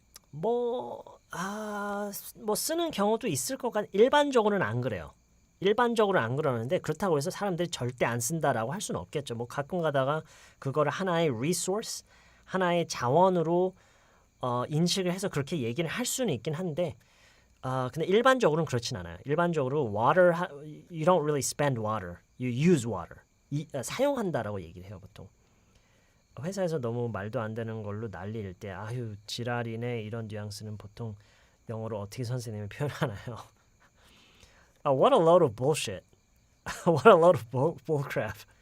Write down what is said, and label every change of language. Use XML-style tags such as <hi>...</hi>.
<ko>뭐 쓰는 경우도 있을 것 일반적으로는 안 그래요. 일반적으로 안 그러는데 그렇다고 해서 사람들이 절대 안 쓴다라고 할 수는 없겠죠. 뭐 가끔 가다가 그거를 하나의 resource, 하나의 자원으로 인식을 해서 그렇게 얘기를 할 수는 있긴 한데 근데 일반적으로는 그렇진 않아요. 일반적으로</ko> <en>water, you don't really spend water, you use water.</en> <ko>사용한다라고 얘기를 해요 보통. 회사에서 너무 말도 안 되는 걸로 난리일 때 아유 지랄이네 이런 뉘앙스는 보통 영어로 어떻게 선생님이 표현하나요?</ko> <en>What a load of bullshit. What a load of bullcrap.</en>